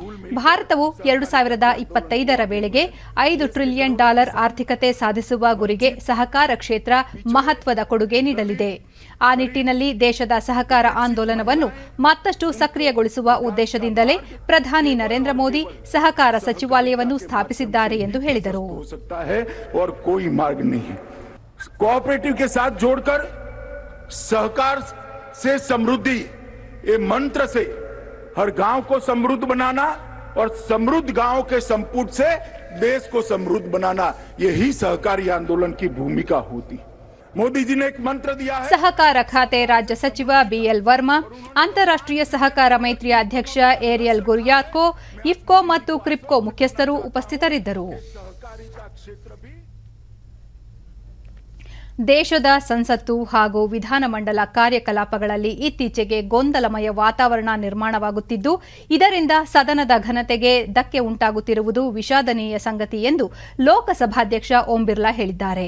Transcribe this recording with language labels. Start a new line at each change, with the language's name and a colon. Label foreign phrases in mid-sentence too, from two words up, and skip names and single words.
Kannada: ಭಾರತವು 2025ರ ವೇಳೆಗೆ $5 ಟ್ರಿಲಿಯನ್ ಆರ್ಥಿಕತೆ ಸಾಧಿಸುವ ಗುರಿಗೆ ಸಹಕಾರ ಕ್ಷೇತ್ರ ಮಹತ್ವದ ಕೊಡುಗೆ ನೀಡಲಿದೆ. ಆ ನಿಟ್ಟಿನಲ್ಲಿ ದೇಶದ ಸಹಕಾರ ಆಂದೋಲನವನ್ನು ಮತ್ತಷ್ಟು ಸಕ್ರಿಯಗೊಳಿಸುವ ಉದ್ದೇಶದಿಂದಲೇ ಪ್ರಧಾನಿ ನರೇಂದ್ರ ಮೋದಿ ಸಹಕಾರ ಸಚಿವಾಲಯವನ್ನು ಸ್ಥಾಪಿಸಿದ್ದಾರೆ ಎಂದು ಹೇಳಿದರು.
Hindi: कोऑपरेटिव के साथ जोड़कर सहकार से समृद्धि ये मंत्र से हर गांव को समृद्ध बनाना और समृद्ध गांव के संपुट से देश को समृद्ध बनाना यही सहकारी आंदोलन की भूमिका होती. मोदी जी ने एक मंत्र दिया है.
Kannada: ಸಹಕಾರ ಖಾತೆ ರಾಜ್ಯ ಸಚಿವ ಬಿಎಲ್ ವರ್ಮಾ, ಅಂತಾರಾಷ್ಟ್ರೀಯ ಸಹಕಾರ ಮೈತ್ರಿಯ ಅಧ್ಯಕ್ಷ ಏರಿಯಲ್ ಗುರ್ಯಾಕೋ, ಇಫ್ಕೋ ಮತ್ತು ಕ್ರಿಪ್ಕೋ ಮುಖ್ಯಸ್ಥರು ಉಪಸ್ಥಿತರಿದ್ದರು. ದೇಶದ ಸಂಸತ್ತು ಹಾಗೂ ವಿಧಾನಮಂಡಲ ಕಾರ್ಯಕಲಾಪಗಳಲ್ಲಿ ಇತ್ತೀಚೆಗೆ ಗೊಂದಲಮಯ ವಾತಾವರಣ ನಿರ್ಮಾಣವಾಗುತ್ತಿದ್ದು, ಇದರಿಂದ ಸದನದ ಘನತೆಗೆ ಧಕ್ಕೆ ಉಂಟಾಗುತ್ತಿರುವುದು ವಿಷಾದನೀಯ ಸಂಗತಿ ಎಂದು ಲೋಕಸಭಾಧ್ಯಕ್ಷ ಓಂ ಬಿರ್ಲಾ ಹೇಳಿದ್ದಾರೆ.